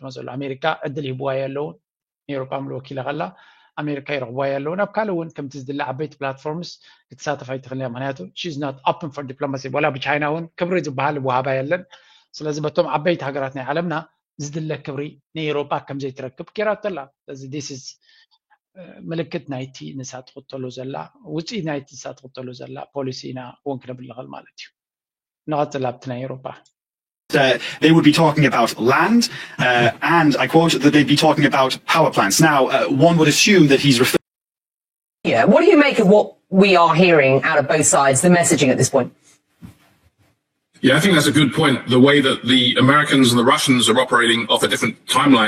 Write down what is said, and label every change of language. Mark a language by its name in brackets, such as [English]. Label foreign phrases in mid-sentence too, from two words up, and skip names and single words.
[Tigrinya] ዘሎ ኣሜሪካ ዕድል ሂብዋ የለውን ኤውሮጳ ምልወኪላ ኸላ ኣሜሪካ ይረኽብዋ የለውን ኣብ ካልእ እውን ከምቲ ዝድለ ዓበይቲ ፕላትፎርምስ ክትሳተፍ ኣይትኽእል እያ ምክንያቱ [English] she's not open for diplomacy [Tigrinya] ወላ ብቻይና እውን ክብሪ ዝበሃል ወሃባ የለን ስለዚ በቶም ዓበይቲ ሃገራት ናይ ዓለምና ዝድለ ክብሪ ንኤውሮጳ ከም ዘይትረክብ ጌራቶ ኣላ ስለዚ [English] this is [Tigrinya] ምልክት ናይቲ ንሳ ትኽተሉ ዘላ ውፅኢት ናይቲ ንሳ ትኽተሉ ዘላ ፖሊሲ ኢና እውን ክነብል ንኽእል ማለት እዩ [Arabic] نغطي لابتنا أوروبا. [English] They would be talking about land, and I quote that they'd be talking about power plants. Now, one would assume that he's referring. Yeah, what do you make of what we are hearing out of both sides, the messaging at this point? Yeah, I think that's a good point. The way that the Americans and the Russians are operating off a different timeline.